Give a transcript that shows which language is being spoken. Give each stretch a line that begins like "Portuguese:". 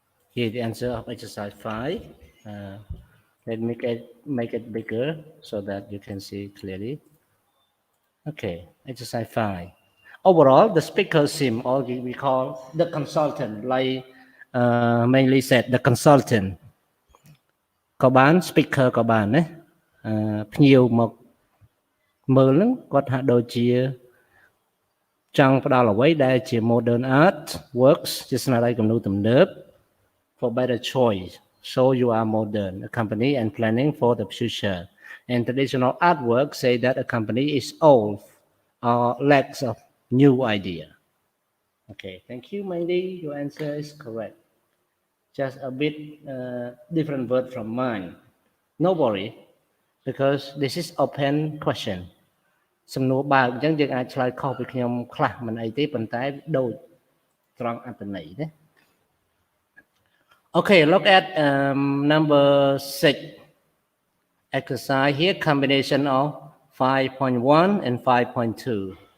English: Here the answer of exercise 5. Let me make it bigger so that you can see clearly. Okay, exercise 5. Overall, the speaker seem, or we call the consultant, like mainly said, the consultant.
Khmer: ក៏បាន speaker ក៏បានណាភ្ញៀវមកមើលហ្នឹងគាត់ថាដូចជាចង់ផ្ដល់អ្វីដែលជា
English: modern art works
Khmer: ជាស្នាដៃគំនូរទំនើប
English: for better choice so you are modern a company and planning for the future and traditional artwork say that a company is old or lacks of new idea. Okay, thank you, Mandy. Your answer is correct. Just a bit different word from mine. No worry, because this is open question.
Khmer: សំណួរបើកអញ្ចឹងយើងអាចឆ្លើយខុសពីខ្ញុំខ្លះមិនអីទេប៉ុន្តែដូចត្រង់អត្ថន័យណា
English: Okay, look at number 6 exercise here, combination of 5.1 and 5.2.